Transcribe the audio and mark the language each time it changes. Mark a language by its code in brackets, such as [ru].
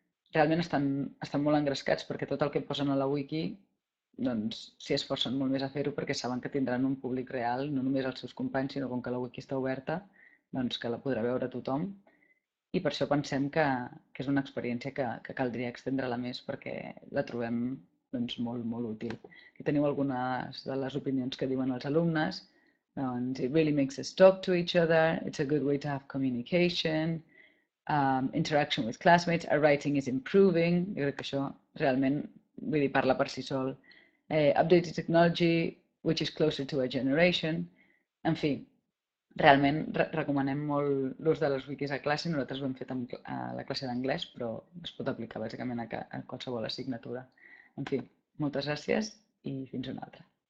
[ca] Realment estan molt engrescats perquè tot el que posen a la wiki s'hi esforcen molt més a fer-ho perquè saben que tindran un públic real, no només els seus companys, sinó com que la wiki està oberta, que la podrà veure tothom. I per això pensem que és una experiència que caldria extendre-la més perquè la trobem molt, molt útil. Aquí teniu algunes de les opinions que diuen els alumnes. [en] It really makes us talk to each other, it's a good way to have communication, interaction with classmates, our writing is improving. [ca] Jo crec que això realment parla per si sol. [en] Updated technology, which is closer to a generation. [ca] En fi, realment recomanem molt l'ús de les wikis a classe. Nosaltres ho hem fet a la classe d'anglès, però es pot aplicar bàsicament a qualsevol assignatura. En fi, moltes gràcies i fins una altra.